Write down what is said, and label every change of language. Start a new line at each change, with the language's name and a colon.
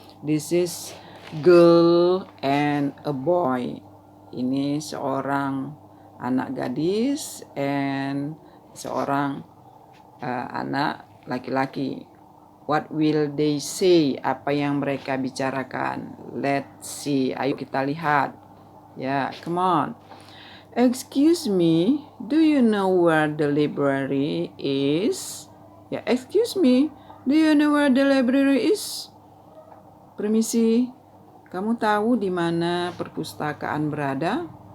English: This is girl and a boy.
Indonesian: Ini seorang anak gadis and seorang anak laki-laki.
English: What will they say?
Indonesian: Apa yang mereka bicarakan?
English: Let's see.
Indonesian: Ayo kita lihat.
English: Ya, come on. Excuse me, do you know where the library is? Ya, excuse me, do you know where the library is?
Indonesian: Permisi, kamu tahu di mana perpustakaan berada?